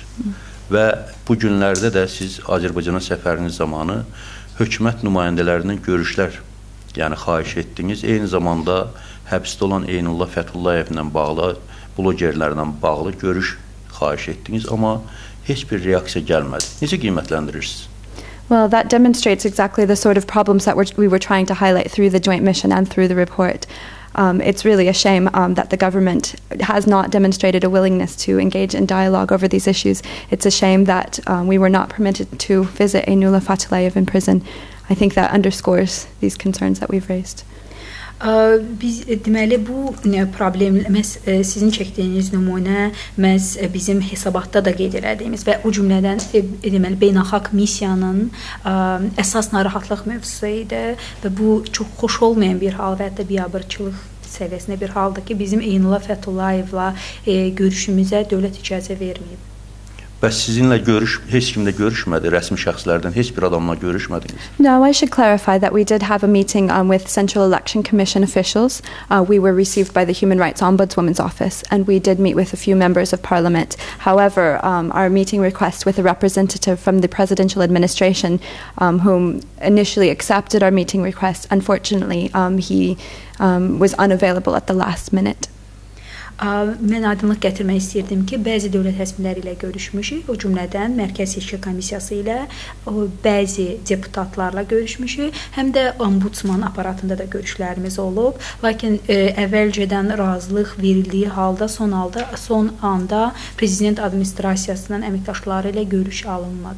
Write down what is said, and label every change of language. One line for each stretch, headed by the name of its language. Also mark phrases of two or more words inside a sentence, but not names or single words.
Azerbaijani: Və bu günlərdə də siz Azərbaycana səfəriniz zamanı hökumət nümayəndələrindən görüşlər, yəni xahiş etdiniz. Eyni zamanda həbsdə olan Eynullah Fətullayevlə bağlı, blogerlərlə bağlı görüş xahiş etdiniz, amma heç bir reaksiya gəlmədi. Necə qiymətləndirirsiniz?
English: Well, that demonstrates exactly the sort of problems that we were trying to highlight through the joint mission and through the report. It's really a shame that the government has not demonstrated a willingness to engage in dialogue over these issues. It's a shame that we were not permitted to visit Eynullah Fətulayev in prison. I think that underscores these concerns that we've raised.
Azerbaijani: Biz deməli bu problem sizin çəkdiyiniz nümunə bizim hesabatda da qeyd elədiyimiz və o cümlədən deməli beynəlxalq missiyanın əsas narahatlıq mövzusu idi və bu çox xoş olmayan bir hal və hətta biabırçılıq səviyyəsində bir haldır ki, bizim Eynullah Fətullayevla görüşümüzə dövlət icazə verməyib. Bəs sizinlə heç kimlə görüşmədi, rəsmi şəxslərdən heç bir adamla görüşmədiniz?
English: No, I should clarify that we did have a meeting with Central Election Commission officials. We were received by the Human Rights Ombudswoman's office, and we did meet with a few members of Parliament. However, our meeting request with a representative from the presidential administration, whom initially accepted our meeting request, unfortunately, he was unavailable at the last minute.
Azerbaijani: Mən aydınlıq gətirmək istəyirdim ki, bəzi dövlət rəsmiləri ilə görüşmüşük, o cümlədən Mərkəzi Seçki Komissiyası ilə, bəzi deputatlarla görüşmüşük, həm də ombudsman aparatında da görüşlərimiz olub. Lakin əvvəlcədən razılıq verildiyi halda, son anda prezident administrasiyasının əməkdaşları ilə görüş alınmadı.